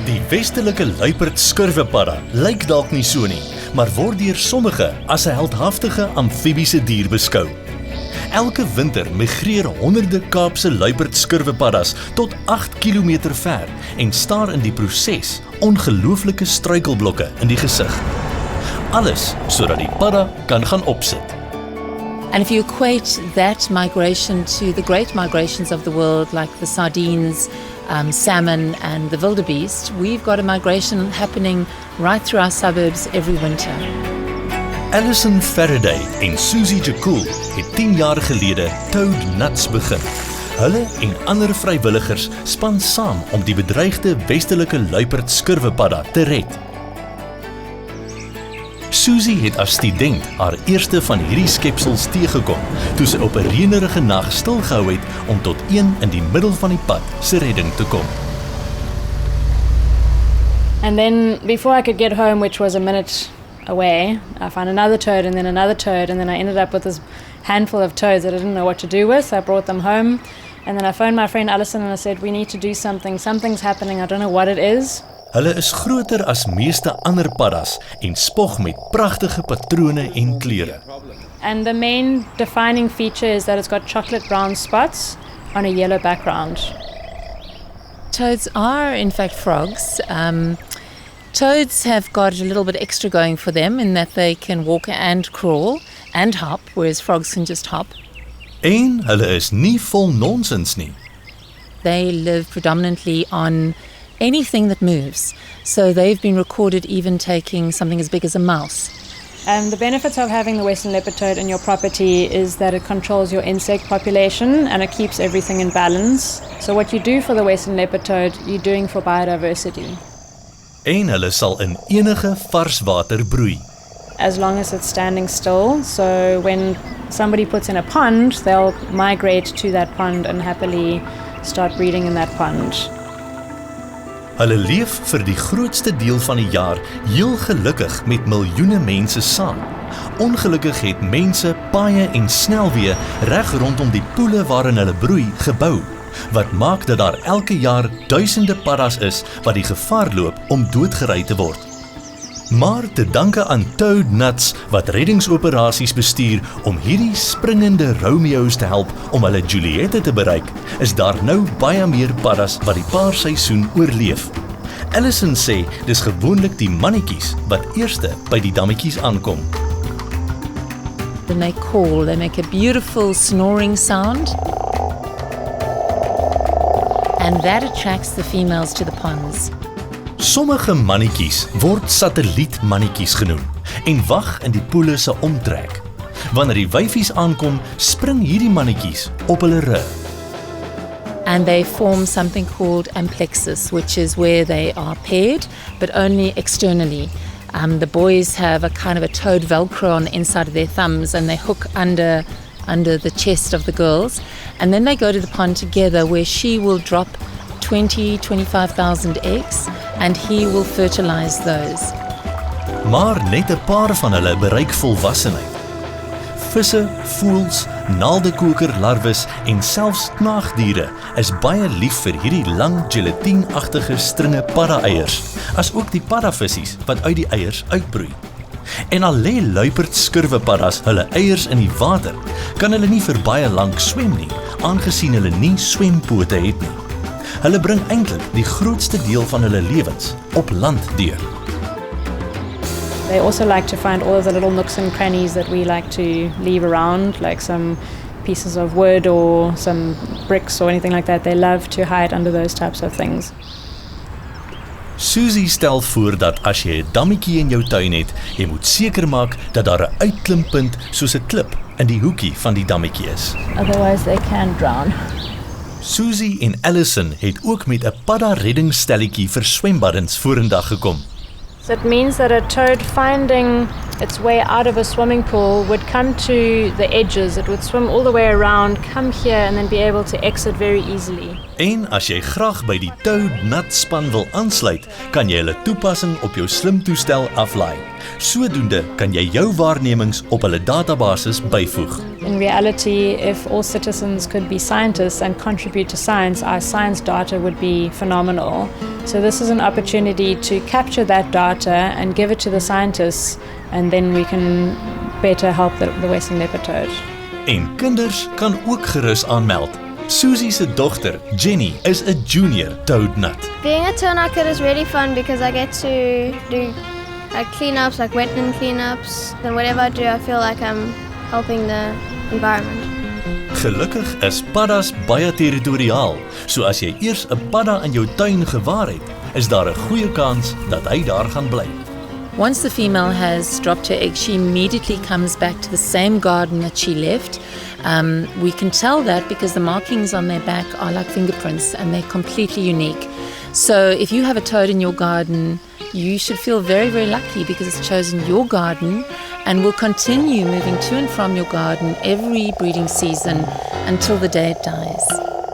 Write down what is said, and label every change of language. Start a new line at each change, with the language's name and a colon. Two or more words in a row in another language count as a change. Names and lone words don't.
Afrikaans: westelike Leopard skurwepadda lyk dalk nie so nie, maar word deur sommige as 'n heldhaftige amfibiese dier beskou. Elke winter migreer honderde Kaapse Leopard skurwepaddas tot 8 km ver en staar in die proses ongelooflike struikelblokke in die gesig. Alles sodat die padda kan gaan opsit.
English: And if you equate that migration to the great migrations of the world, like the sardines, salmon and the wildebeest, we've got a migration happening right through our suburbs every winter.
Afrikaans: Alison Faraday en Susie Jekyll het 10 jaar gelede Toad Nuts begin. Hulle en ander vrywilligers span saam om die bedreigde westelike Leopard skurwepadda te red. Susie het as student haar eerste van hierdie skepsels teëgekom, toe sy op 'n reënerige nag stilgehou het om tot een in die middel van die pad se redding te kom.
English: And then before I could get home, which was a minute away, I found another toad and then another toad, and then I ended up with this handful of toads that I didn't know what to do with. I brought them home, and then I phoned my friend Alison and I said, we need to do something. Something's happening. I don't know what it is.
Afrikaans: Hulle is groter as meeste ander paddas en spog met pragtige patrone en kleure.
English: And the main defining feature is that it's got chocolate brown spots on a yellow background. Toads are, in fact, frogs. Toads have got a little bit extra going for them in that they can walk and crawl and hop, whereas frogs can just hop.
Afrikaans: En hulle is nie vol nonsens nie.
English: They live predominantly on anything that moves. So they've been recorded even taking something as big as a mouse. The benefits of having the western leopard toad in your property is that it controls your insect population and it keeps everything in balance. So what you do for the western leopard toad, you're doing for biodiversity.
Afrikaans: En hulle sal in enige vars water broei.
English: As long as it's standing still. So when somebody puts in a pond, they'll migrate to that pond and happily start breeding in that pond.
Afrikaans: Hulle leef vir die grootste deel van die jaar heel gelukkig met miljoene mense saam. Ongelukkig het mense paaie en snelweë reg rondom die poele waarin hulle broei gebou, wat maak dat daar elke jaar duisende paddas is wat die gevaar loop om doodgery te word. Maar te danke aan Toad Nuts wat reddingsoperasies bestuur om hierdie springende Romeo's te help om hulle Juliette te bereik, is daar nou baie meer paddas wat die paarseisoen oorleef. Alison sê dis gewoonlik die mannetjies wat eerste by die dammetjies aankom.
English: When they call, they make a beautiful snoring sound. And that attracts the females to the ponds.
Afrikaans: Sommige mannetjies word satellietmannetjies genoem en wag in die poele se omtrek. Wanneer die wyfies aankom, spring hierdie mannetjies op hulle rug.
English: And they form something called amplexus, which is where they are paired, but only externally. The boys have a kind of a toad velcro on the inside of their thumbs and they hook under the chest of the girls. And then they go to the pond together where she will drop 25,000 eggs and he will fertilize those.
Afrikaans: Maar net 'n paar van hulle bereik volwassenheid. Visse, voëls, naaldekoker larwes en selfs knaagdiere is baie lief vir hierdie lang gelatineagtige stringe padda-eiers, as ook die paddavissies wat uit die eiers uitbroei. En al lê Leopard skurwepaddas hulle eiers in die water, kan hulle nie vir baie lank swem nie, aangesien hulle nie swempote het nie. Hulle bring eintlik die grootste deel van hulle lewens op land deur.
English: They also like to find all of the little nooks and crannies that we like to leave around, like some pieces of wood or some bricks or anything like that. They love to hide under those types of things.
Afrikaans: Susie stel voor dat as jy 'n dammetjie in jou tuin het, jy moet seker maak dat daar 'n uitklimpunt soos 'n klip in die hoekie van die dammetjie is.
English: Otherwise they can drown.
Afrikaans: Susie en Alison het ook met 'n padda reddingsstelletjie vir swembaddens vorendag gekom.
English: So it means that a toad finding its way out of a swimming pool would come to the edges, it would swim all the way around, come here and then be able to exit very easily.
Afrikaans: En as jy graag by die Toad Nuts span wil aansluit, kan jy hulle toepassing op jou slimtoestel aflaai. Sodoende kan jy jou waarnemings op hulle databasis byvoeg.
English: In reality, if all citizens could be scientists and contribute to science, our science data would be phenomenal. So this is an opportunity to capture that data and give it to the scientists, and then we can better help the Western leopard toad.
Afrikaans: En kinders kan ook gerus aanmeld. Susie se dogter, Jenny, is 'n junior toadnut.
English: Being a turnout kid is really fun because I get to do like cleanups, like wetland cleanups. And whatever I do, I feel like I'm helping the environment.
Afrikaans: Gelukkig is paddas baie territoriaal, so as jy eers 'n padda in jou tuin gewaar het, is daar 'n goeie kans dat hy daar gaan bly.
English: Once the female has dropped her egg, she immediately comes back to the same garden that she left. We can tell that because the markings on their back are like fingerprints and they're completely unique. So if you have a toad in your garden, you should feel very, very lucky because it's chosen your garden and will continue moving to and from your garden every breeding season until the day it dies.